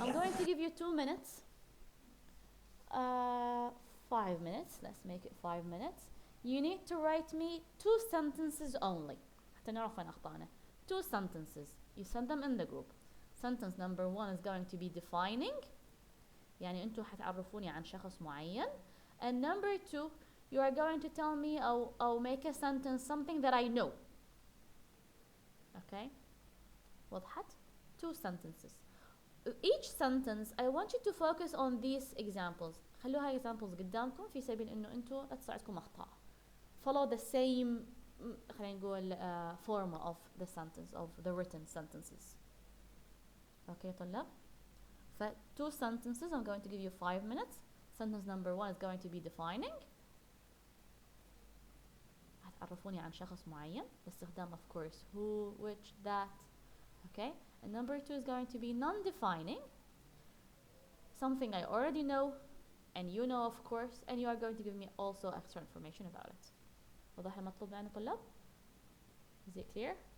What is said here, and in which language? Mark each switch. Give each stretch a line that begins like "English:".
English: I'm going to give you 2 minutes. 5 minutes. Let's make it 5 minutes. You need to write me 2 sentences only.
Arabic: حتى نعرف وين أخطأنا.
English: 2 sentences. You send them in the group. Sentence number 1 is going to be defining.
Arabic: يعني أنتوا حتعرفوني عن شخص معين.
English: And number 2, you are going to tell me أو make a sentence something that I know. Okay?
Arabic: وضحت؟
English: 2 sentences. Each sentence I want you to focus on these examples.
Arabic: خلوها examples قدامكم في سبيل إنه أنتوا لا تصعدكم أخطاء.
English: Follow the same
Arabic: خلينا نقول
English: form of the sentence of the written sentences. Okay طلاب؟ ف 2 sentences I'm going to give you 5 minutes. Sentence number 1 is going to be defining.
Arabic: هتعرفوني عن شخص معين باستخدام
English: of course who, which, that.
Arabic: Okay?
English: And number 2 is going to be non-defining. Something I already know and you know of course and you are going to give me also extra information about it.
Arabic: وضح المطلوب معنا طلاب؟
English: Is it clear?